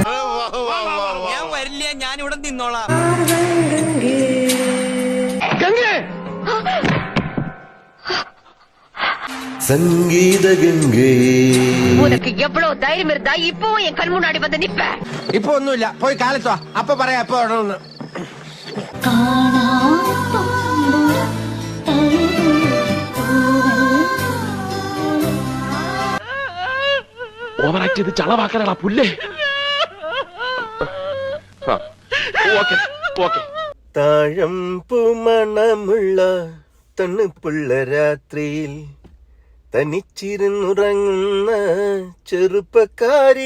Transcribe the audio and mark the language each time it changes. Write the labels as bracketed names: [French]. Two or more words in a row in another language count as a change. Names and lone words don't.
[Malayalam] ഞാൻ വരില്ല, ഞാൻ ഇവിടെ നിന്നോളാം. സംഗീത ഗംഗേ, [Tamil] உனக்கு எவ்வளவு தைரியம் இருந்தா இப்போ என் கண் முன்னாடி வந்து நிப்ப? [Malayalam] ഇപ്പൊ ഒന്നുമില്ല, പോയി കാലത്തോ. അപ്പൊ പറയാ എപ്പോ വേണമെന്ന്. ഓവറാക്ട് ചെയ്ത് ചളവാക്കാനാ പുല്ലേ. താഴമ്പു മണമുള്ള തണുപ്പുള്ള രാത്രിയിൽ തനിച്ചിരുന്നുറങ്ങുന്ന ചെറുപ്പക്കാരി.